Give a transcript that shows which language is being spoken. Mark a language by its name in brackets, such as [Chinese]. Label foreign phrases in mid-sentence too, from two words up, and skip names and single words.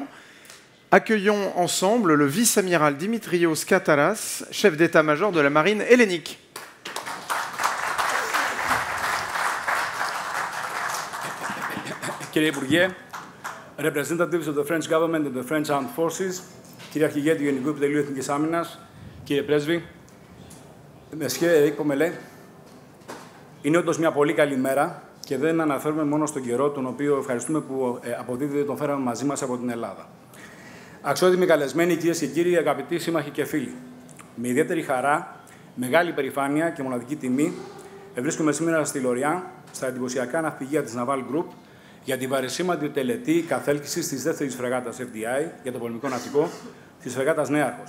[French] Accueillons ensemble le vice-amiral Dimitrios Kataras, chef d'état-major de la marine hellénique. [Greek] Κύριε Υπουργέ, [English] representatives of the French government and the French armed forces, [Greek] κύριε Αρχηγέ του Γενικού Επιτελείου Εθνικής Άμυνας, κύριε Πρέσβη, [French] Monsieur Eric Pomelet, [Greek] είναι όντως μια πολύ καλή μέρα και δεν αναφέρουμε μόνο στον καιρό, τον οποίο ευχαριστούμε που αποδίδεται τον φέραμε μαζί μας από την Ελλάδα. Αξιότιμοι καλεσμένοι, κυρίες και κύριοι, αγαπητοί σύμμαχοι και φίλοι, με ιδιαίτερη χαρά, μεγάλη περηφάνεια και μοναδική τιμή, βρίσκομαι σήμερα στη Λοριά, στα εντυπωσιακά ναυπηγεία της Naval Group, για την παρεσήμαντη τελετή καθέλκυσης της δεύτερης φρεγάτας FDI για το πολεμικό ναυτικό της φρεγάτας Νέαρχος.